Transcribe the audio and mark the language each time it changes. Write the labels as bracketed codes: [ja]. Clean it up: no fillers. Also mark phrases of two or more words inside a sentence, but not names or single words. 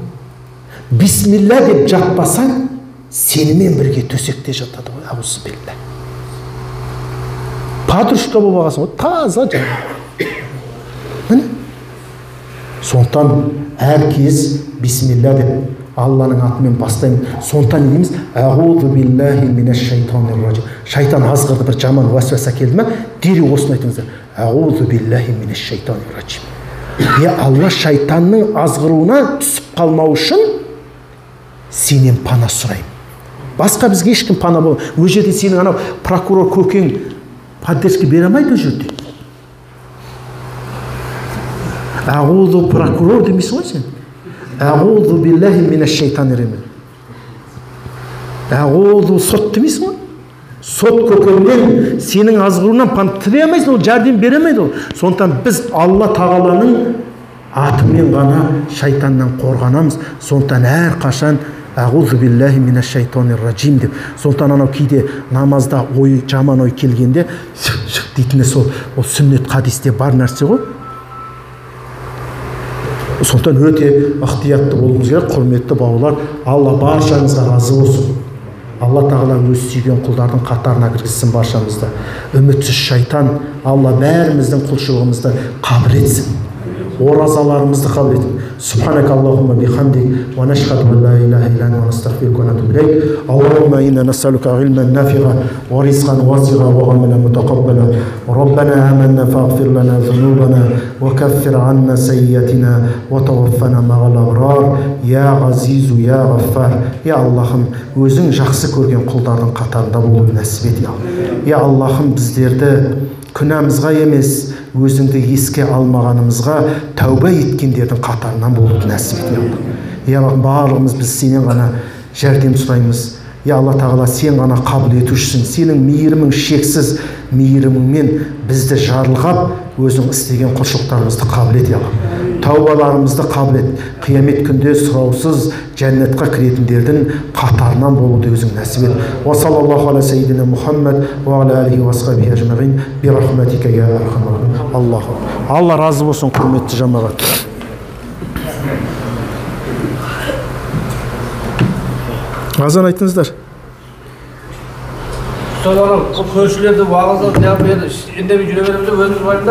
[kk] Бисмилля деп жатпасаң, сенімен бірге төсекте жатады ғой. [ar] أعوذ بالله. [kk] Подружка болып алғансың ғой, таза жаңа. Міне. Сондықтан әркез бисмилля деп Алланың атымен бастаймын. Сондықтан не дейміз? [ar] أعوذ بالله من الشيطان الرجيم. [kk] Шайтан азғырды бір жаман уәсвәса келді ме? Дереу осыны айтыңыздар. [ar] أعوذ بالله من الشيطان الرجيم. [kk] Алла шайтанның азғыруынан түсіп қалмау үшін сенен пана сұраймын. Басқа бізге ешкім пана бол. Ол жерде сенің анау прокурор көкең поддержка бере алмайды ол жерде. Аузу прокурор демейсің ғой сен. [ar] أعوذ بالله من الشيطان الرجيم. [kk] Аузу сот демейсің ғой. Сот көкеңнен сенің азғыруынан пана тілей алмайсың, ол жәрдем бере алмайды ол. Сондықтан біз Алла тағаланың атымен ғана шайтаннан қорғанамыз. Сондықтан әр қашан [ar] أعوذ بالله من الشيطان الرجيم [kk] деп. Сондықтан анау кейде намазда ой, жаман ой келгенде шық дейтіні сол сүннет хадисте бар нәрсе ғой. Сондықтан өте ықтиятты болуымыз керек, құрметті бауырлар. Алла баршаңызға разы болсын. Алла тағала өз сүйген құлдардың қатарына кіргізсін баршамызды. Үмітсіз шайтан Алла бәріміздің құлшылығымызды қабыл етсін. Оразаларымызды қабыл етсін. [ar] سبحانك اللهم وبحمدك ونشهد أن لا إله إلا أنت ونستغفرك ونتوب إليك. اللهم إنا نسألك علما نافعا ورزقا واسعا وعملا متقبلا. ربنا آمنا فاغفر لنا ذنوبنا وكفر عنا سيئاتنا وتوفنا مع الأبرار. يا عزيز يا غفار. [kk] Я Аллахым, өзің жақсы көрген құлдардың қатарында болуды нәсіп ет. Я Аллахым, біздерді күнәмізға емес, өзіңді еске алмағанымызға тәубе еткендердің қатарынан болуды нәсіп ет. Я Аллахым, барлығымыз біз сенен ғана жәрдем сұраймыз. Я Алла тағала, сен ғана қабыл етушісің. Сенің мейірімің шексіз, мейіріміңмен бізді жарылғап, өзің істеген құлшылықтарымызды қабыл ет. Тәубаларымызды қабыл ет. Қиямет күнде сұраусыз жәннатқа кіретіндердің қатарынан болуды өзің нәсіп ет. [ar] وصلى الله على سيدنا محمد وعلى آله وأصحابه أجمعين برحمتك يا أرحم الراحمين. [kk] Алла разы болсын, құрметті жамағат. Азан айтыңыздар. Көршілерді уағыздан неғып еді, үндемей жүре береміз өзіміз байымдар?